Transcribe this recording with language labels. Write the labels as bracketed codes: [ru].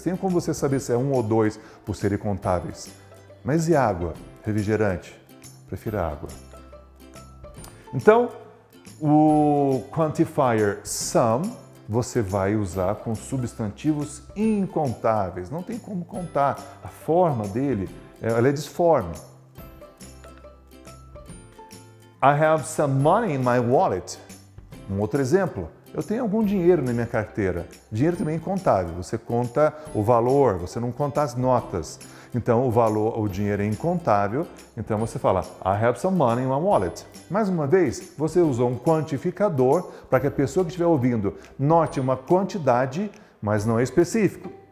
[pt] Tem como você saber se é um ou dois por serem contáveis. Mas e água? Refrigerante? Prefiro água. Então, o quantifier some você vai usar com substantivos incontáveis. Não tem como contar. A forma dele, ela é disforme. [en] I have some money in my wallet. [pt] Um outro exemplo. Eu tenho algum dinheiro na minha carteira. Dinheiro também é incontável. Você conta o valor, você não conta as notas. Então, o dinheiro é incontável. Então, você fala, [en] I have some money in my wallet. [pt] Mais uma vez, você usou um quantificador para que a pessoa que estiver ouvindo note uma quantidade, mas não é específico.